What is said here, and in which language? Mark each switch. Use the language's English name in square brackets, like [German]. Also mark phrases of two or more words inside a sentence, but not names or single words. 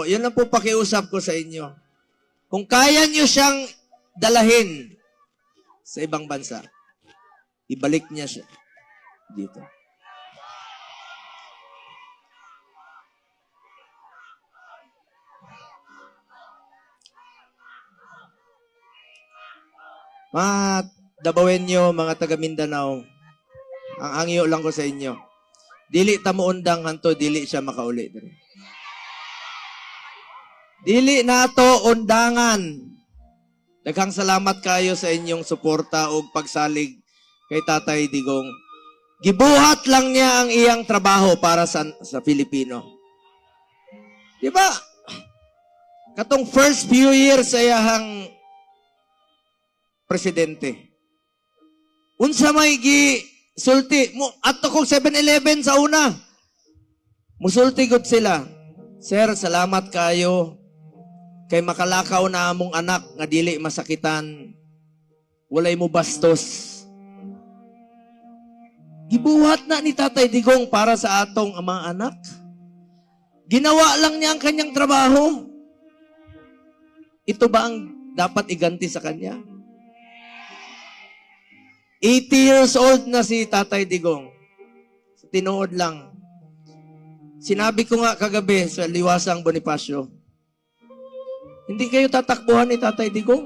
[Filipino] Yun lang po pakiusap ko sa inyo. Kung kaya niyo siyang dalahin sa ibang bansa, ibalik niya siya dito. [Cebuano] Mga Dabawenyo, mga taga Mindanao, ang angyo lang ko sa inyo. Dili ta mo undang hanto, dili siya makauli diri. Dili nato undangan. Daghang salamat kayo sa inyong suporta o pagsalig kay Tatay Digong. Gibuhat lang niya ang iyang trabaho para sa Pilipino. Di ba? Katong [English] first few years [Cebuano] sa iyang presidente. Unsa may sulti mo ato kong 7-Eleven sa una. Musulti gud sila. Sir, salamat kayo kay makalakaw na among anak nga dili masakitan. Walay mo bastos. Gibuhat na ni Tatay Digong para sa atong mga anak. [Filipino] Ginawa lang niya ang kanyang trabaho. Ito ba ang dapat iganti sa kanya? 80 [English] years old [Filipino] na si Tatay Digong. [Cebuano] Tinuod lang. [Filipino] Sinabi ko nga kagabi sa Liwasang Bonifacio, hindi kayo tatakbuhan ni Tatay Digong.